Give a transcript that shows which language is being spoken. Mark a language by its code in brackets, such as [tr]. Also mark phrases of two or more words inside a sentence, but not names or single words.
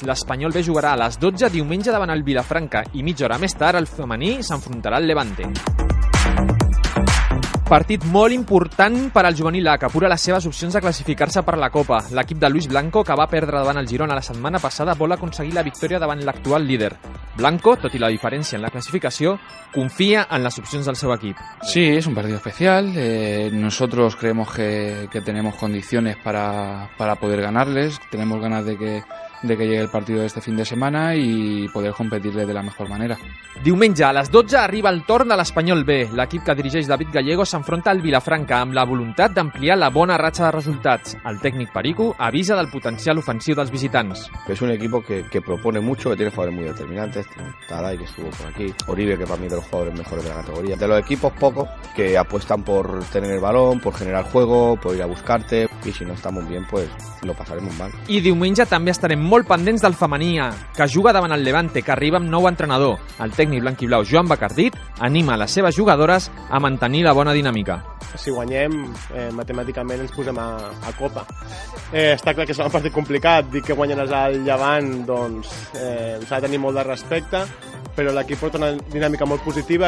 [ca] L'Espanyol B jugarà a les 12 diumenge davant el Vilafranca i mitja hora més tard el femení s'enfrontarà al Levante. Partit molt important per al juvenil A, que apura les seves opcions de classificar-se per la Copa. L'equip de Luis Blanco, que va perdre davant el Girona la setmana passada, vol aconseguir la victòria davant l'actual líder. Blanco, tot i la diferència en la clasificació, [es] confía en las opciones del [ca] seu equip. [es] Sí, es un partido especial. Nosotros creemos que tenemos condiciones para poder ganarles. Tenemos ganas de que llegue el partido de este fin de semana y poder competirle de la mejor manera. [ca] Diumenge a les 12 arriba el torn de l'Espanyol B. L'equip que dirigeix David Gallego s'enfronta al Vilafranca amb la voluntat d'ampliar la bona ratxa de resultats. El tècnic Perico avisa del potencial ofensiu dels visitants. [es] Es un equipo que propone mucho, que tiene jugadores muy determinantes. Taday, que estuvo por aquí, Oribe, que para mí es de los jugadores mejores de la categoría. De los equipos pocos que apuestan por tener el balón, por generar juego, por ir a buscarte, y si no estamos bien, pues lo pasaremos mal. [ca] I diumenge també estarem molt pendents del femení A, que juga davant el Levante, que arriba amb nou entrenador. El tècnic blanquiblau Joan Bacardit anima les seves jugadores a mantenir la bona dinàmica. Si guanyem, matemàticament ens posem a Copa. Està clar que serà un partit complicat. Dir que guanyen el Llevant, doncs s'ha de tenir molt de respecte, però l'equip porta una dinàmica molt positiva.